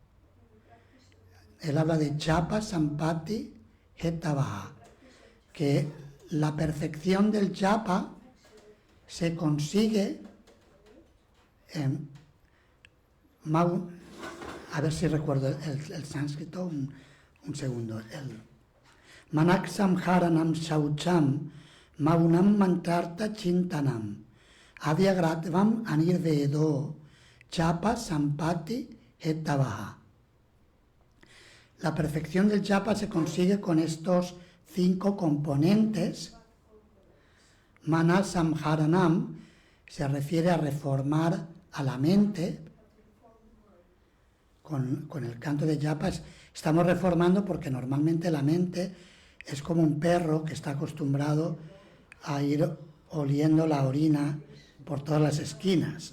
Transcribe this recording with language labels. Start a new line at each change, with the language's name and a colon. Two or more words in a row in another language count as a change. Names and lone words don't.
Spanish: él habla de
Sanskrit: जप सम्पत्ति हेतवः,
Spanish: que la perfección del japa se consigue a ver si recuerdo el sánscrito, un segundo.
Sanskrit: मनः संहरणं शौचं मौनं मन्त्रार्थ चिन्तनम् अव्यग्रत्वम् अनिर्वेदो जप सम्पत्ति हेतवः.
Spanish: La perfección del japa se consigue con estos 5 componentes.
Sanskrit: मनः संहरणं
Spanish: se refiere a reformar a la mente. Con el canto de japa estamos reformando porque normalmente la mente es como un perro que está acostumbrado a ir oliendo la orina por todas las esquinas.